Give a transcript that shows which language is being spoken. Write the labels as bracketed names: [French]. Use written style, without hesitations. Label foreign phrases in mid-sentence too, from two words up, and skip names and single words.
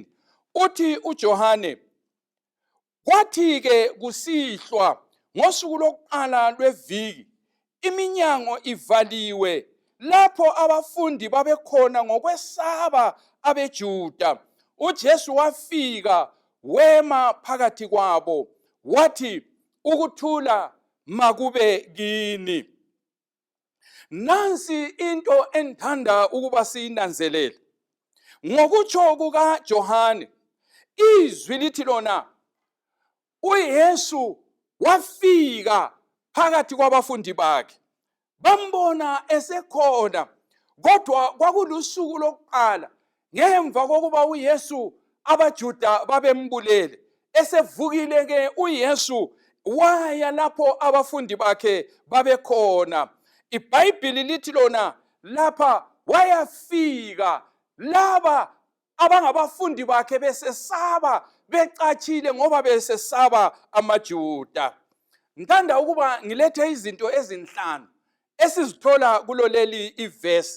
[North Ndebele] Uthi uJohane, kwathi-ke kusihlwa ngosuku lokuqala lweviki, iminyango ivaliwe lapho abafundi babekhona ngokwesaba abeJuda, uJesu wafika wema phakathi kwabo wathi, ukuthula makube kini. [Xhosa] Nansi into endithanda ukuba siyinanzelele. Ngokutsho kukaJohane, izwi lithi lona, uYesu wafika phakathi kwabafundi bakhe. Bambona esekhona, kodwa kwakulusuku lokuqala ngemva kokuba uYesu abaJuda babembulele. Esevukile ke uYesu waya lapho abafundi bakhe babekhona. IBhayibhili lithi lona lapha wayafika laba abangabafundi bakhe besesaba, becatshile ngoba besesaba amaJuda. [North Ndebele] Ngithanda ukuba ngilethe izinto ezinhlanu esizithola kulo leli ivesi.